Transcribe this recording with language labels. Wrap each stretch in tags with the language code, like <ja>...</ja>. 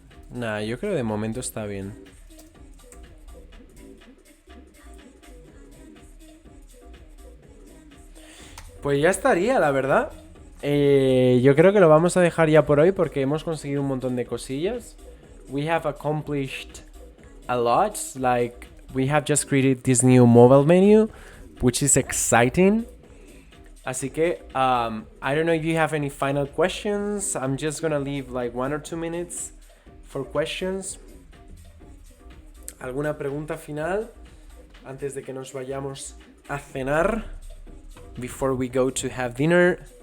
<es>Nah, yo creo que de momento está bien. Pues ya estaría, la verdad. Yo creo que lo vamos a dejar ya por hoy porque hemos conseguido un montón de cosillas.</es> <en>We have accomplished a lot. Like, we have just created this new mobile menu, which is exciting.</en> <es>Así que,</es> <en>I don't know if you have any final questions. I'm just gonna leave like 1 or 2 minutes for questions.</en> <es>¿Alguna pregunta final antes de que nos vayamos a cenar?</es> <en>Before we go to have dinner.</en>